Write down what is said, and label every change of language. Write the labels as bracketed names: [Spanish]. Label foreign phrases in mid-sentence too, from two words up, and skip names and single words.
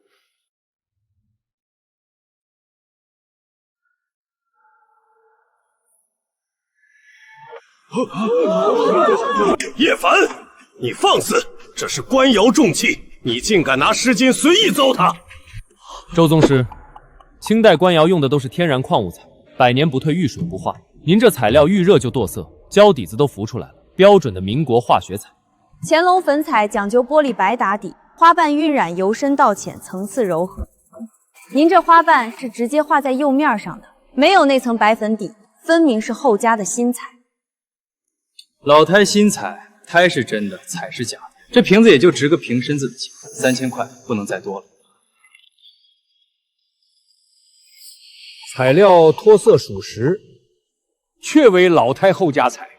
[Chinese] 葉凡，你放肆！這是官窑重器，你竟敢拿10斤隨意糟蹋！周宗師，清代官窑用的都是天然礦物材，100年不退，遇水不化。您這材料遇熱就墮色，膠底子都浮出來了，標準的民國化學彩。乾隆粉彩講究玻璃白打底，花瓣暈染由深到淺，層次柔和。您這花瓣是直接畫在釉面上的，沒有那層白粉底，分明是後加的新彩。老胎新彩，胎是真的，彩是假的。這瓶子也就值個平身子的錢，3000塊，不能再多了。材料脫色屬實，確為老胎後加彩。